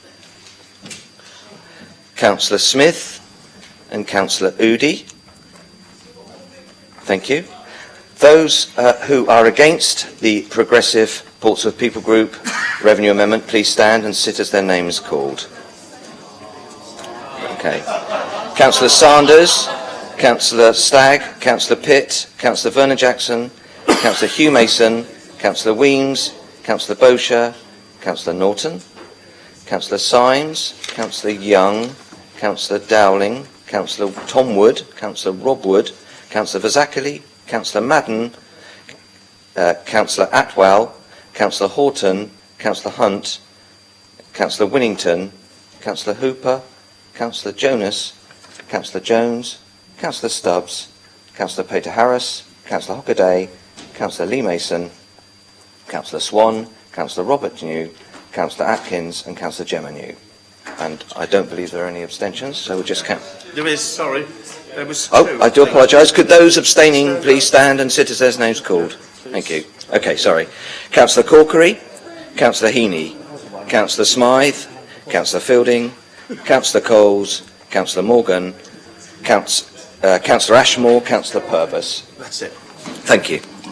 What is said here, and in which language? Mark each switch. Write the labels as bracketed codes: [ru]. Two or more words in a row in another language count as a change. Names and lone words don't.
[en] Councillor Smith and Councillor Udy. Thank you. Those who are against the Progressive Portsmouth People Group revenue amendment, please stand and sit as their name is called. Okay. Councillor Sanders, Councillor Stagg, Councillor Pitt, Councillor Vernon Jackson, Councillor Hugh Mason, Councillor Weems, Councillor Bosher, Councillor Norton, Councillor Symes, Councillor Young, Councillor Dowling, Councillor Tom Wood, Councillor Rob Wood, Councillor Vazakali, Councillor Madden, Councillor Atwell, Councillor Horton, Councillor Hunt, Councillor Winnington, Councillor Hooper, Councillor Jonas, Councillor Jones, Councillor Stubbs, Councillor Peter Harris, Councillor Hockaday, Councillor Lee Mason, Councillor Swan, Councillor Robert New, Councillor Atkins and Councillor Gemma New. And I don't believe there are any abstentions, so we'll just count. There is, sorry. There was two. Oh, I do apologise. Could those abstaining please stand and sit as their names called? Thank you. Okay, sorry. Councillor Corkery, Councillor Heaney, Councillor Smythe, Councillor Fielding, Councillor Coles, Councillor Morgan, Councillor Ashmore, Councillor Purvis. That's it. Thank you.